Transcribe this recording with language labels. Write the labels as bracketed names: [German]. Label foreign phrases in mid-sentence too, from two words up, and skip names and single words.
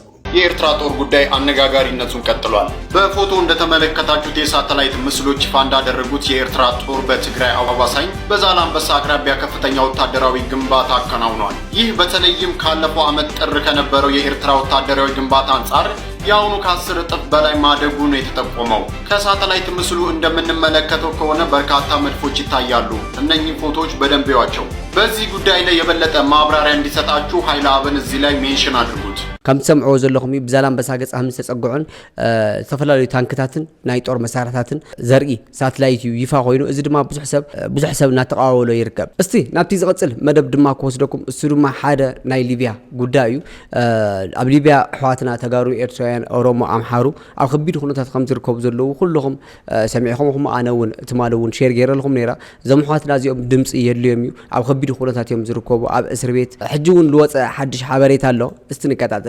[Amharic] የኤርትራ ጦር ጉዳይ አነጋጋሪነቱን ቀጥሏል። በፎቶ እንደተመለከታችሁት የሳተላይት ምስሎች ይፋ እንዳደረጉት የኤርትራ ጦር በትግራይ አዋሳኝ በዛላምበሳ አቅራቢያ ከፍተኛ ወታደራዊ ግንባታ አከናውኗል። ይህ በተለይም ካለፈው ዓመት ጥር ከነበረው የኤርትራ ወታደራዊ ግንባታ አንጻር ያውኑ ከ10 እጥፍ በላይ ማደጉ ነው የተጠቆመው። ከሳተላይት ምስሉ እንደምንመለከተው ከሆነ በርካታ መድፎች ይታያሉ። እነኚህ ፎቶዎች በደንብ ያቸው። በዚህ ጉዳይ ላይ የበለጠ ማብራሪያ እንዲሰጣችሁ ኃይለ አብን እዚህ ላይ ሜንሽን አድርጉት። [Tigrinya] ከም ትሰምዑ ዘለኹም ብዛላምበሳ ገጽ ከም ዝተጸግዑን ዝተፈላለዩ ታንክታትን ናይ ጦር መሳርሕታትን ዘርኢ ሳተላይት ይፋ ኮይኑ እዚ ድማ ብዙሕ ሰብ እናተቃወሎ ይርከብ። እስቲ ናብቲ ዝቕጽል መደብ ድማ ክወስደኩም እሱ ድማ ሓደ ናይ ሊብያ ጉዳይ እዩ። ኣብ ሊብያ ኣሕዋትና ተጋሩ ኤርትራውያን ኦሮሞ ኣምሓሩ ኣብ ከቢድ ኩነታት ከም ዝርከቡ ዘለዉ ኩልኹም ሰሚዕኹም ኣነ እውን ትማል እውን ሼር ገይረልኩም ነይራ እዞም ኣሕዋትና እዚኦም ድምፂ የድልዮም እዩ ኣብ ከቢድ ኩነታት እዮም ዝርከቡ ኣብ እስር ቤት ሕጂ እውን ዝወፀ ሓድሽ ሓበሬታ ኣሎ እስቲ ንከታተል